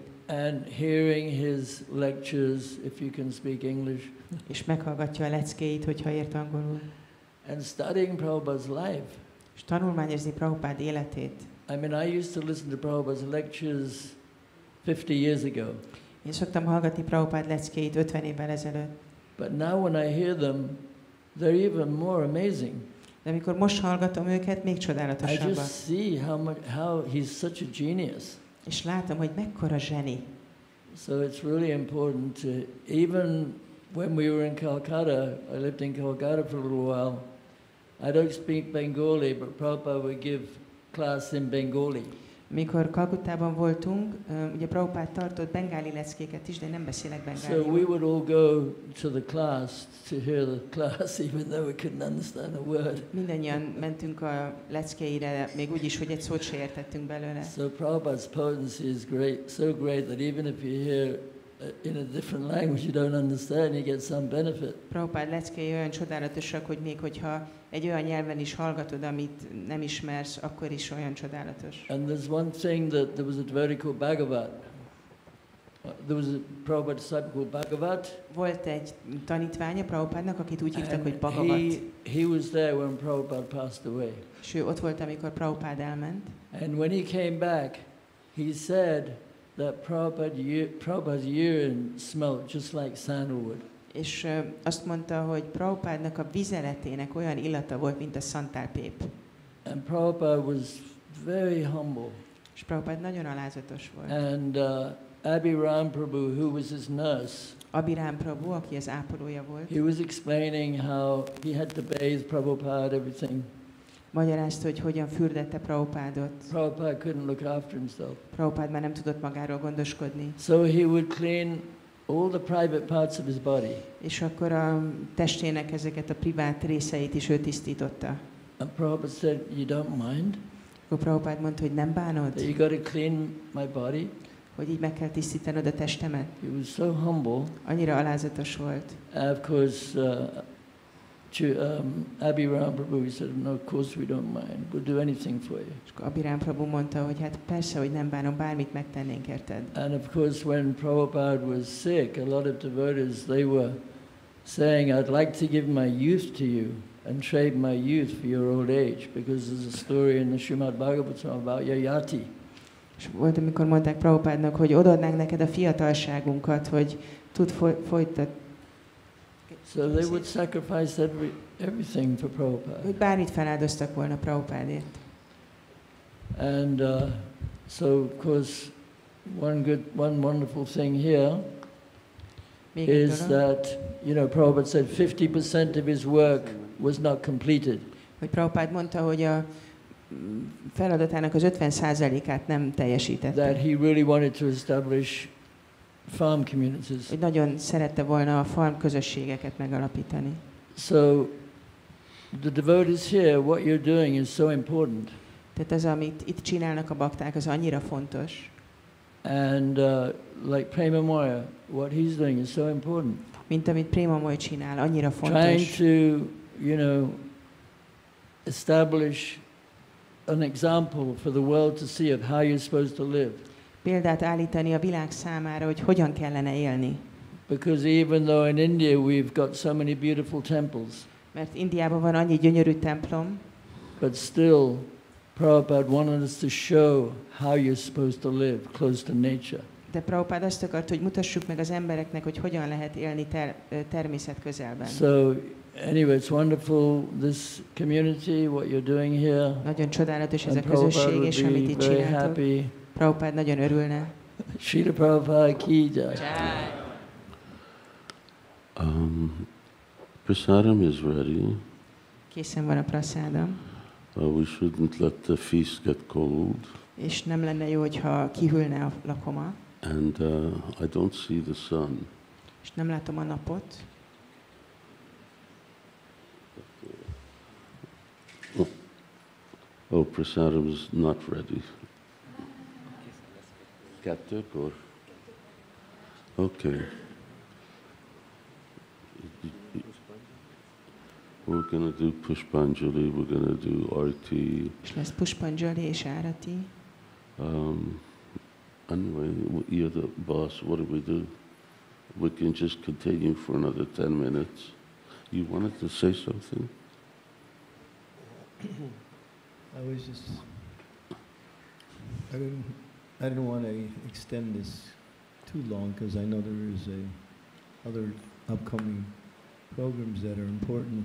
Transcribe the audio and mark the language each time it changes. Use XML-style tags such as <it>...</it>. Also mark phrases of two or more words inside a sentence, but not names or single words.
<en>And hearing his lectures, if you can speak English.</en> <hu>És meghallgatja a leckéit, hogyha ért angolul.</hu> <en>And studying Prabhupada's life.</en> <hu>És tanulmányozni Prabhupád életét.</hu> <en>I mean, I used to listen to Prabhupada's lectures 50 years ago.</en> <hu>Én szoktam hallgatni Prabhupád leckéit 50 évvel ezelőtt.</hu> <en>But now when I hear them, they're even more amazing.</en> <hu>De amikor most hallgatom őket, még</hu> <en>I</en> <hu>csodálatosabbak.</hu> <en>just see how he's such a genius.</en> <hu>És látom, hogy mekkora zseni.</hu> <en>So it's really important to, even when we were in Calcutta, I lived in Calcutta for a little while, I don't speak Bengali, but Prabhupada would give class in Bengali.</en> <hu>Mikor Kalkuttában voltunk, ugye Prabhupád tartott bengáli leckéket is, de nem beszélek bengáliul.</hu> <en>So we would all go to the class to hear the class, even though we couldn't understand a word.</en> <hu>Mindannyian mentünk a leckéire, még úgy is, hogy egy szót se értettünk belőle.</hu> <en>So Prabhupada's potency is great, so great that even if you hear in a different language you don't understand, you get some benefit.</en> <hu>Prabhupád leckéi olyan csodálatosak, hogy még hogyha egy olyan nyelven is hallgatod, amit nem ismersz, akkor is olyan csodálatos.</hu> <en>And there's one thing that there was a devotee called Bhagavat. There was a Prabhupada disciple called Bhagavat.</en> <hu>Volt egy tanítványa Prabhupádnak, akit úgy hívtak, hogy Bhagavat.</hu> <en>He was there when Prabhupada passed away.</en> <hu>És ő ott volt, amikor Prabhupád elment.</hu> <en>And when he came back, he said that Prabhupada's urine smelled just like sandalwood.</en> <hu>És azt mondta, hogy Prabhupádnak a vizeletének olyan illata volt, mint a szantálpép.</hu> <en>And Prabhupada was very humble.</en> <hu>És Prabhupád nagyon alázatos volt.</hu> <en>And Abhiram Prabhu, who was his nurse,</en> <hu>Abirán Prabhu, aki az ápolója volt,</hu> <en>he was explaining how he had to bathe Prabhupada, everything.</en> <hu>magyarázta, hogy hogyan fürdette Prabhupádot.</hu> <en>Prabhupada couldn't look after himself.</en> <hu>Prabhupád már nem tudott magáról gondoskodni.</hu> <en>So he would clean all the private parts of his body.</en> <hu>És akkor a testének ezeket a privát részeit is ő tisztította.</hu> <en>And Prabhupada said, you don't mind</en> <hu>Akkor Prabhupád mondta, hogy nem bánod,</hu> <en>that you got to clean my body?</en> <hu>hogy így meg kell tisztítanod a testemet.</hu> <en>He was so humble.</en> <hu>Annyira alázatos volt.</hu> <en>Of course, Abhiram Prabhu, he said, no, of course we don't mind. We'll do anything for you.</en> <hu>És akkor Abirán Prabhu mondta, hogy hát persze, hogy nem bánom, bármit megtennénk érted.</hu> <en>And of course, when Prabhupada was sick, a lot of devotees, they were saying, I'd like to give my youth to you and trade my youth for your old age, because there's a story in the Srimad Bhagavatam about Yayati.</en> <hu>És volt, amikor mondták Prabhupádnak, hogy odaadnánk neked a fiatalságunkat, hogy tud folytatni.</hu> <en>So they would sacrifice everything for Prabhupada.</en> <hu>Hogy bármit feláldoztak volna Prabhupádért.</hu> <en>And so, of course, one wonderful thing here is that, you know, Prabhupada said 50% of his work was not completed.</en> <hu>Hogy Prabhupád mondta, hogy a feladatának az 50%-át nem teljesítette.</hu> <en>That he really wanted to establish farm communities.</en> <hu>Hogy nagyon szerette volna a farm közösségeket megalapítani.</hu> <en>So the devotees here, what you're doing is so important.</en> <hu>Tehát az, amit itt csinálnak a bakták, az annyira fontos.</hu> <en>And like Prema Moya, what he's doing is so important.</en> <hu>Mint amit Prema Moya csinál, annyira fontos.</hu> <en>Trying to, you know, establish an example for the world to see of how you're supposed to live.</en> <hu>Példát állítani a világ számára, hogy hogyan kellene élni.</hu> <en>Because even though in India we've got so many beautiful temples,</en> <hu>mert Indiában van annyi gyönyörű templom,</hu> <en>but still Prabhupada wanted us to show how you're supposed to live close to nature.</en> <hu>De Prabhupád azt akart, hogy mutassuk meg az embereknek, hogy hogyan lehet élni természet közelben.</hu> <en>So anyway, it's wonderful, this community, what you're doing here.</en> <hu>Nagyon csodálatos ez a közösség, és amit itt csináltok. Prabhupád nagyon örülne.</hu> <hi>Srila Prabhupada ki jai.</hi> <en>Prasadam is ready.</en> <hu>Készen van a prasádam.</hu> <en>We shouldn't let the feast get cold.</en> <hu>És nem lenne jó, hogyha kihűlne a lakoma.</hu> <en>And I don't see the sun.</en> <hu>És nem látom a napot.</hu> <en>Oh, prasadam is not ready.</en> <hu>Kettőkor? Okay.</hu> <en>We're going to do Pushpanjali, we're going to do Arti.</en> <hu>És lesz Pushpanjali és Árati.</hu> <en>Anyway, you're the boss, what do we do? We can just continue for another 10 minutes. You wanted to say something? I was just, I didn't want to extend this too long because I know there is other upcoming programs that are important.</en>